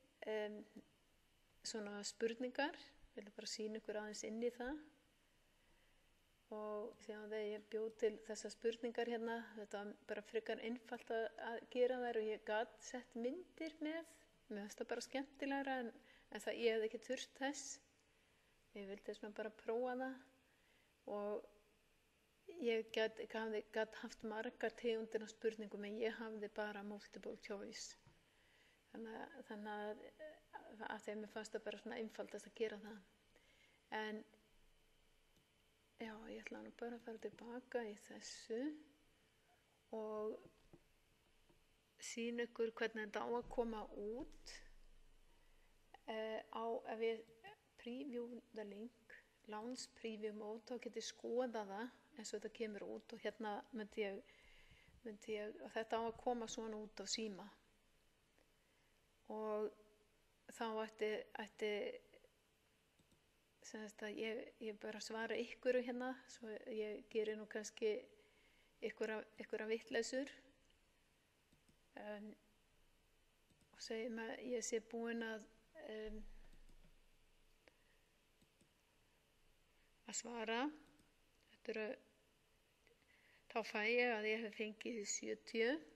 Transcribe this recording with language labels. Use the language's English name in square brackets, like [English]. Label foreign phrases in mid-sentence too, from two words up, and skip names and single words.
[Icelandic] svona spurningar, ég vil bara sýna ykkur aðeins inn í það og þegar ég bjó til þessar spurningar hérna, þetta var bara frekar einfalt að gera þær og ég gat sett myndir mér finnst það bara skemmtilegra en það ég hefði ekki þurft þess. Ég vildi þess að bara prófa það og ég gat haft margar tegundir af spurningum en ég hafði bara [English] multiple choice. [Icelandic] Þannig að þeim fannst það bara svona einfaldast að gera það. En já, ég ætla nú bara að fara tilbaka í þessu og sýna ykkur hvernig þetta á að koma út ef ég [English] preview the link, launch preview mode, [Icelandic] þá get ég skoða það eins og þetta kemur út og hérna myndi ég og þetta á að koma svona út á síma og þá ætti sem sagt að ég bara svara ykkur hérna, svo ég geri nú kannski ykkur vitleysur og segjum að ég sé búin að svara þá fæ ég að ég hef fengið 70